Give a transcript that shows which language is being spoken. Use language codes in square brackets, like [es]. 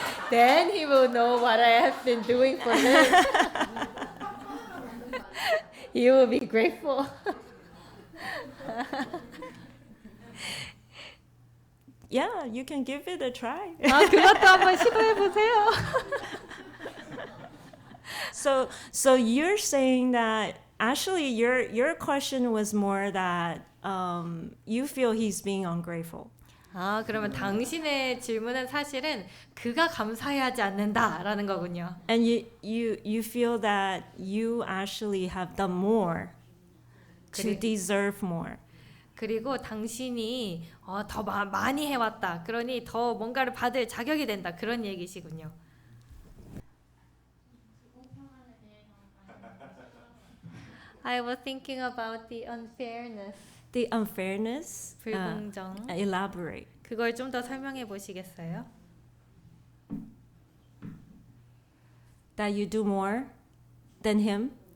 [en] then he will know what I have been doing for him. He will be grateful. Yeah, you can give it a try. [ko] 그것도 한번 시도해 보세요. [en] So you're saying that actually your question was more that you feel he's being ungrateful. [ko] 그러면 당신의 질문은 사실은 그가 감사해하지 않는다라는 거군요. [en] And you feel that you actually have done more to deserve more. [ko] 그리고 당신이 더 많이 해왔다. 그러니 더 뭔가를 받을 자격이 된다. 그런 얘기시군요. [en] I was thinking about the unfairness. The unfairness. [ko] 불공정. [en] Elaborate. [ko] 그걸 좀 더 설명해 보시겠어요? [en] That you do more than him.